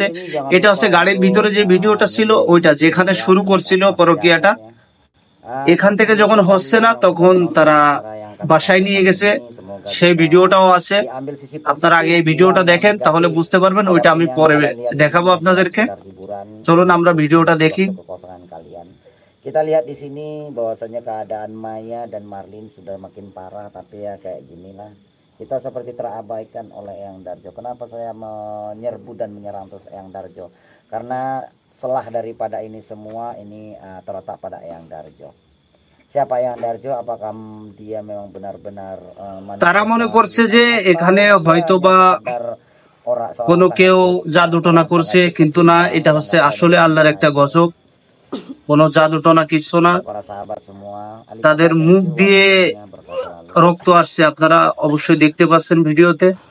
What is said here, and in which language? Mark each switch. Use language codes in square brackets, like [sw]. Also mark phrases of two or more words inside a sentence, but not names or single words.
[bn] এটা হচ্ছে গাড়ির ভিতরে যে ভিডিওটা ছিল ওইটা, যেখানে শুরু করছিল পরকিয়াটা। এখান থেকে যখন হচ্ছে না তখন তারা বাসায় নিয়ে গেছে, সেই ভিডিওটাও আছে। আপনারা আগে এই ভিডিওটা দেখেন তাহলে বুঝতে পারবেন, ওইটা আমি পরে দেখাবো আপনাদেরকে। চলুন আমরা ভিডিওটা দেখি। [id] Kita lihat di sini bahwasanya keadaan Maya dan Marlin sudah makin parah, tapi ya kayak ginilah. Kita seperti terabaikan oleh Eyang Darjo. Kenapa saya menyerbu dan menyerang terus Eyang Darjo? Karena selah daripada ini semua ini terletak pada Eyang Darjo. Siapa Eyang Darjo? Apakah dia memang benar-benar [bn] তারা মনে করছে যে এখানে হয়তোবা কোনো কেউ জাদুটনা করছে, কিন্তু না, এটা হচ্ছে আসলে আল্লাহর একটা গজব। কোনো জাদুটনা কিছু না। তাদের মুখ দিয়ে রক্ত আসছে, আপনারা অবশ্যই দেখতে পাচ্ছেন ভিডিওতে।